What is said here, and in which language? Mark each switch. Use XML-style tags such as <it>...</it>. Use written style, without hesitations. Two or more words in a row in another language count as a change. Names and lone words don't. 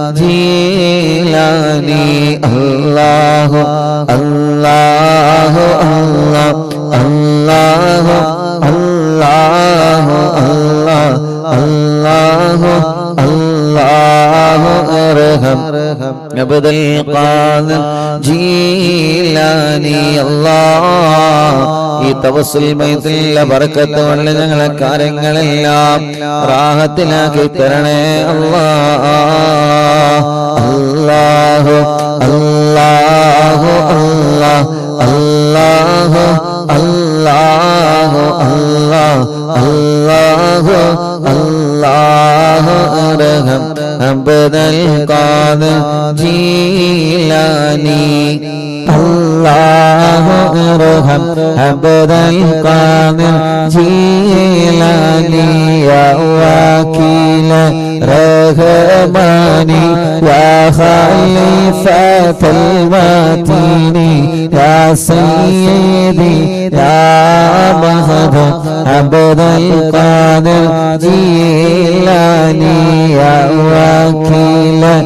<ar>جيلاني الله الله الله الله الله الله الله الله أرحم عبد القادر جيلاني الله</ar> <ml>ഈ തവസ്സുൽ മൈത്തിലെ ബറക്കത്ത് കൊണ്ട് ഞങ്ങളെ കാര്യങ്ങളെല്ലാം റാഹത്തിലാക്കി തരണേ അല്ലാഹ്</ml> <ar>الله الله الله الله الله الله الله أرحم عبد القادر ജീലാനി الله أرحم عبد القادر جيلاني يا وكيل رحماني يا خليفة المتين يا سيدي يا مهد عبد القادر جيلاني يا وكيل</ar>